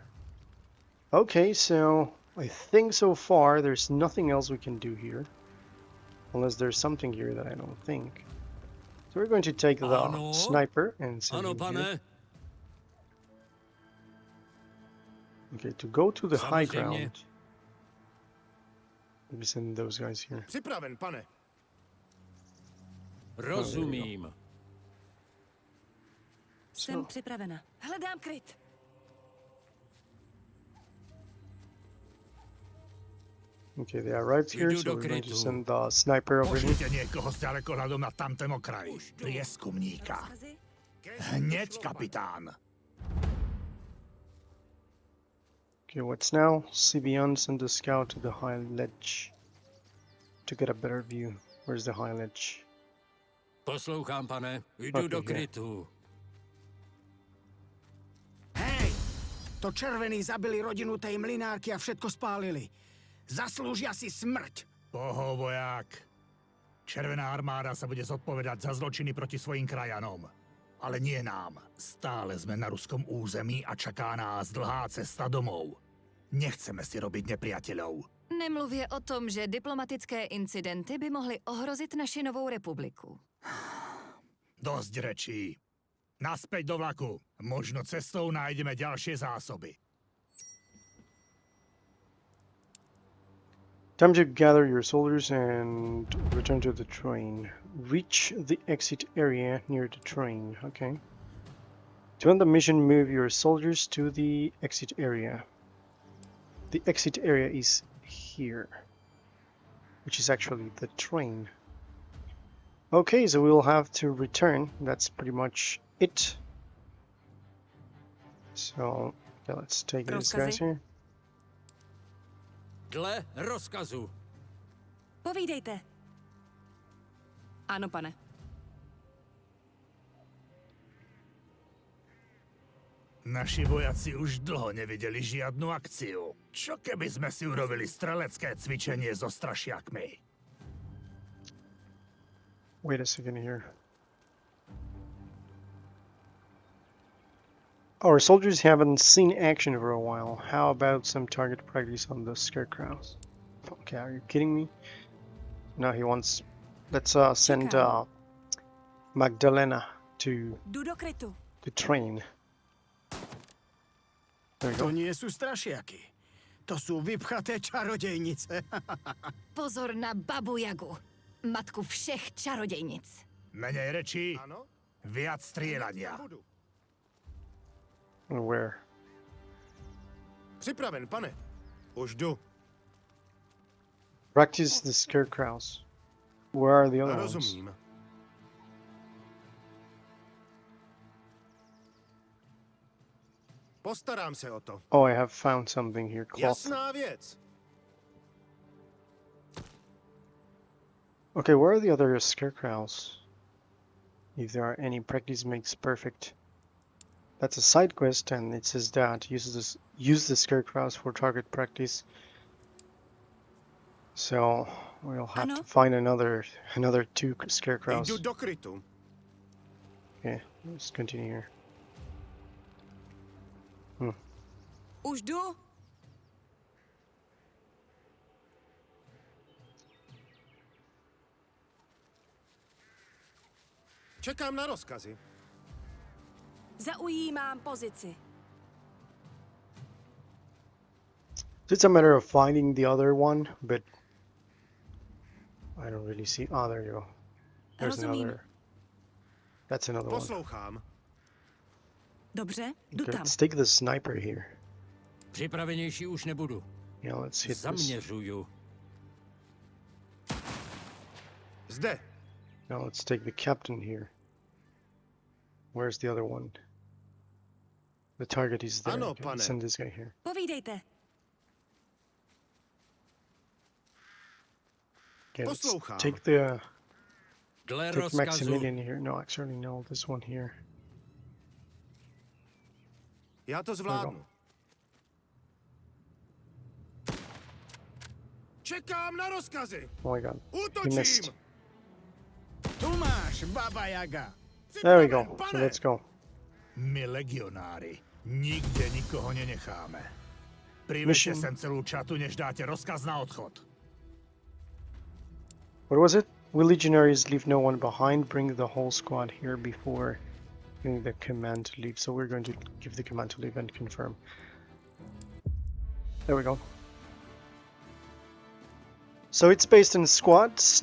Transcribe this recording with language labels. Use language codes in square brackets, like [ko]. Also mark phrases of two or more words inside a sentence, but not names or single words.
[en] Okay, so I think so far there's nothing else we can do here, unless there's something here that I don't think. So we're going to take the [cs] Ano? [en] sniper and send [cs] Ano, [en] him here. [cs] pane. [en] Okay, to go to the high [cs] Samozřejmě. [en] ground, we send those guys here. [cs] Připraven, pane. Rozumím. Jsem připravena. Hledám kryt. [en] Okay, they arrived here, [cs] Jdu [en] so [cs] do [en] we're going to [cs] krytu. [en] send the sniper over here. [sk] Pošlite niekoho s ďalekohľadom na tamtém okraji. Prieskumníka. [cs] Rozkazy? [sk] Hneď, kapitán. [en] Okay, what's now? CBN send the scout to the high ledge to get a better view. Where's the high ledge? [cs] Poslouchám, pane. Jdu [en] Okay, [cs] do [en] here. [cs] krytu. [sk] Hej! To červení zabili rodinu tej mlynárky a všetko spálili. Zaslúžia si smrť. [cs] Voják. [sk] Červená armáda sa bude zodpovedať za zločiny proti svojim krajanom. Ale nie nám. Stále sme na ruskom území a čaká nás dlhá cesta domov. Nechceme si robiť nepriateľov. [cs] Nemluvě o tom, že diplomatické incidenty by mohly ohrozit naši novou republiku. [sk] Dosť rečí. Naspäť do vlaku. Možno cestou nájdeme ďalšie zásoby. [en] Time to gather your soldiers and return to the train. Reach the exit area near the train. Okay. To end the mission, move your soldiers to the exit area. The exit area is here, which is actually the train. Okay, so we'll have to return. That's pretty much it. So, yeah, let's take these guys [cs] Rozkazy? [en] here. [cs] Dle rozkazu. Povídejte. Ano, pane. [sk] Naši vojaci už dlho nevideli žiadnu akciu. Čo keby sme si urobili strelecké cvičenie so strašiakmi? [en] Wait a second here. Our soldiers haven't seen action for a while. How about some target practice on the scarecrows? Okay, are you kidding me? No, he wants... Let's send Magdalena to [cs] Jdu do krytu. [en] the train. There we [sk] To [en] go. [sk] nie sú strašiaky. To sú vypchaté čarodejnice. [cs] Pozor na babu Jagu, matku všech čarodejnic. [sk] Menej rečí, [cs] Ano? [sk] viac strieľania. [cs] Budu. [en] Where? [cs] Připraven, pane. Už jdu. [en] Practice the scarecrows. Where are the other ones? [cs] Rozumím. Postarám se o to. [en] Oh, I have found something here. Cloth. [cs] Jasná věc. [en] Okay, where are the other scarecrows? If there are any, practice makes perfect. That's a side quest, and it says that use the scarecrows for target practice. So we'll have to [cs] Ano? [en] find another two scarecrows. [cs] Jdu do krytu. [en] Okay, let's continue here. [cs] Už jdu. Čekám na rozkazy. Zaujímám pozici. [en] It's a matter of finding the other one, but I don't really see. Oh, there you go. There's [cs] Rozumím. [en] another. That's another one. [cs] Poslouchám. Dobře, jdu [en] Okay, [cs] tam. [en] let's take the sniper here. [cs] Připravenější už nebudu. [en] Yeah, let's hit this. [cs] Zaměřuju. Zde. [en] Now let's take the captain here. Where's the other one? The target is there. [cs] Ano, [en] Okay, [cs] pane. [en] send this guy here. [cs] Povídejte. [en] Okay, let's [cs] Poslouchám. [en] take the [cs] Dle [en] take [cs] rozkazu. [en] Maximilian here. No, actually no, this one here. [cs] Já to zvládnu. Čekám na rozkazy. [en] Oh my god. He [cs] Útočím. [en] missed. [sk] Tu máš, Baba Jaga. [en] There we go. [cs] Připraven, [en] So [cs] pane. [en] let's go. [sk] My legionári nikde nikoho nenecháme. Priveďte [en] Mission. [sk] sem celú čatu, než dáte rozkaz na odchod. [en] What was it? We legionaries leave no one behind. Bring the whole squad here before giving the command to leave. So we're going to give the command to leave and confirm. There we go. So it's based on squads.